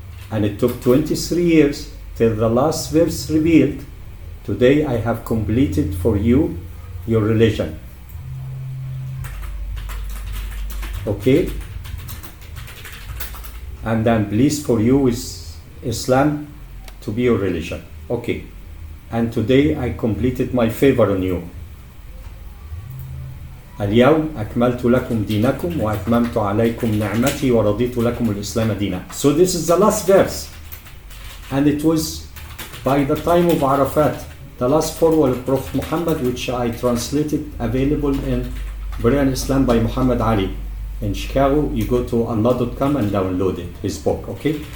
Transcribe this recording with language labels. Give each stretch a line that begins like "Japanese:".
English: And it took 23 years till the last verse revealed, today I have completed for you your religion. Okay? And I'm pleased for you is Islam to be your religion. Okay. And today I completed my favor on you.
Arabic: اليوم أكملت لكم دينكم وأتممت عليكم نعمتي ورضيت لكم الإسلام دينا.
English: So this is the last verse. And it was by the time of Arafat, the last foreword of Prophet Muhammad, which I translated, available in Brilliant Islam by Muhammad Ali. In Chicago, you go to Allah.com and download it, his book, okay?